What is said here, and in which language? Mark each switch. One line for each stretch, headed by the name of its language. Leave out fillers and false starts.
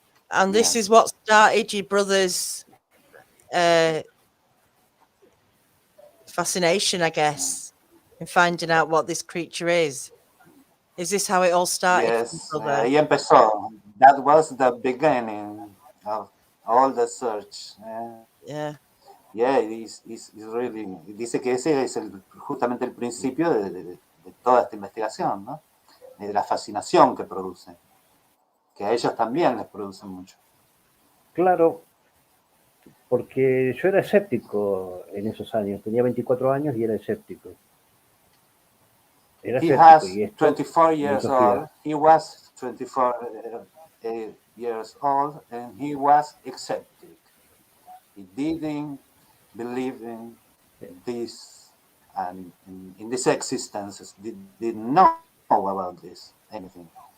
English: And this is what started your brother's fascination, I guess, in finding out what this creature is. Is this how it all started? Yes,
Spanish: ahí empezó.
English: That was the beginning of all the search. Yeah. Yeah, it's really.
Spanish: Dice que ese es justamente el principio de toda esta investigación, ¿no? De la fascinación que produce. Que a ellos también les produce mucho. Claro, porque yo era escéptico en esos años. Tenía 24 años y era escéptico.
English: He has 24 years old. He was 24 years old, and he was eccentric. He didn't believe in this and in this existence. Didn't know about this anything.